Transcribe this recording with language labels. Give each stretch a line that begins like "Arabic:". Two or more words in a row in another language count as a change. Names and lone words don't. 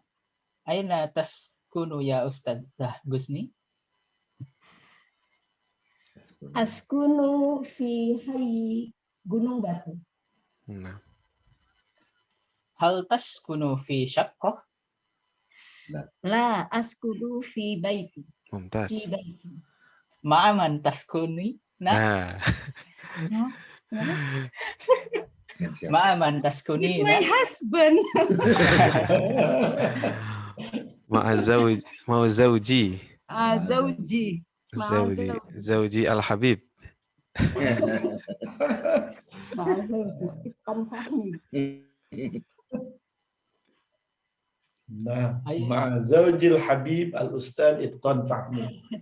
Arabic: أين تسكن يا أستاذ غسني? Askunu fi hayy Gunung Batu. Nah. هل تسكن في شقة? لا أسكن في بيتي. Mumtaz. في بيتي. مع من تسكنين? Nah. مع من تسكنين?
English: It's my husband.
Arabic: Ma'azawji. Zawji. زوجي الحبيب. Ma'azawji. Itqan Fahmi. Nah, مع زوجي الحبيب الأستاذ إتقان فهمي.